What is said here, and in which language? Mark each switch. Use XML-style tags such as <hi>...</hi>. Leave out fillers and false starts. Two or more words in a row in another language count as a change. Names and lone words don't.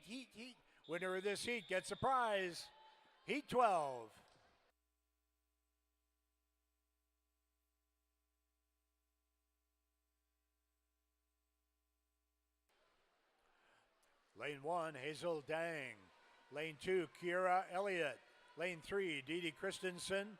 <en>Winner of this heat gets a prize. Heat 12. Lane 1, Hazel Dang. Lane 2, Kiera Elliott. Lane 3, Dee Dee Christensen.</en>